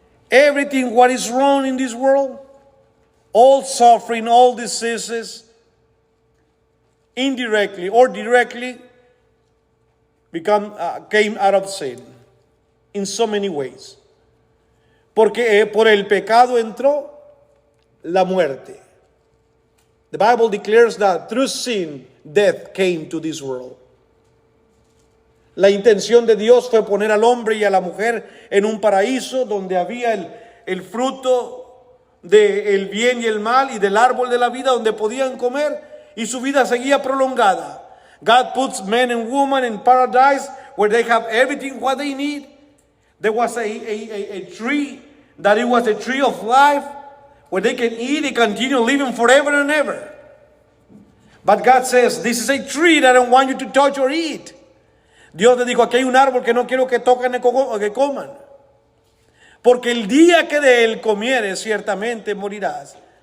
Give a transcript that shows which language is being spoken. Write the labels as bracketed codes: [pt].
[en] Everything what is wrong in this world, all suffering, all diseases, indirectly or directly, came out of sin in so many ways. [es] Porque por el pecado entró la muerte. [en] The Bible declares that through sin, death came to this world. [es] La intención de Dios fue poner al hombre y a la mujer en un paraíso donde había el fruto del bien y el mal y del árbol de la vida donde podían comer y su vida seguía prolongada. [en] God puts men and women in paradise where they have everything what they need. There was a tree that it was a tree of life where they can eat and continue living forever and ever. But God says, this is a tree that I don't want you to touch or eat. [es] Dios le dijo, aquí hay un árbol que no quiero que toquen o que coman. Porque el día que de él comieres, ciertamente morirás.